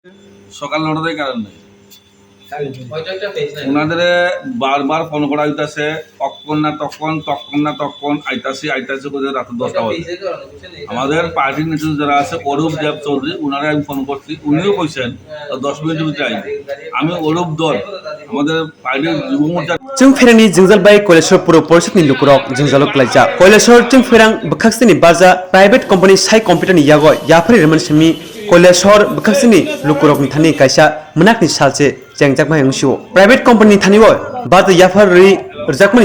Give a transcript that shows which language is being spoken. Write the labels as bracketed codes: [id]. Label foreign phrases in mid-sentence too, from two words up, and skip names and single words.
[bn] সকাল ৯টার কারণ নেই ওনাদের বারবার ফোন করা হইতাছে তখন না তখন আইতাছি করে রাত 10টা বাজে। আমাদের পার্টির নেতৃত্ব যারা আছে অরূপ দেব চৌধুরী উনারে আমি ফোন করছি, উনিও কইছেন 10 মিনিটের ভিতরে আইবে। আমি অরূপ দল আমাদের পার্টির যুব মোর্চা [trp] जों फेरांनि जोंजालबाय कलेजर पुर परिषदनि लुकुरक जोंजालक लाइजा कलेजर जों फेरां बखाक्सिनि बाजा [en] private company [trp] साइ कम्पिउटारनि यागय याफोर रेमनसिमि कलेजर बखाक्सिनि लुकुरकनि थानि कायसा मोनाकनि सालसे जेंजाकमा हंसिओ [en] private company [trp] थानिव बाजा याफोर रि रजाकमनि